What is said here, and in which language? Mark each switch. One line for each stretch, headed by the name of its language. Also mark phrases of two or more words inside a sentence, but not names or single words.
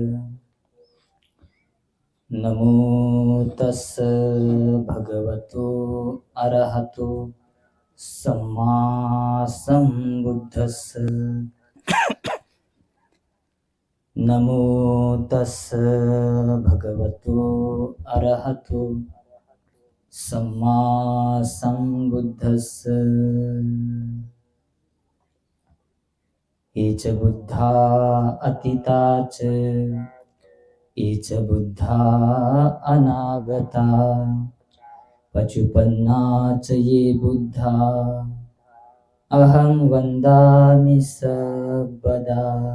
Pali: नमो तस्स भगवतो अरहतो सम्मा संबुद्धस्स। नमो तस्स भगवतो अरहतो सम्मा संबुद्धस्स। ये च बुद्धा अतीता च ये च बुद्धा अनागता पचुपन्ना च ये बुद्धा अहं वन्दामि सर्वदा।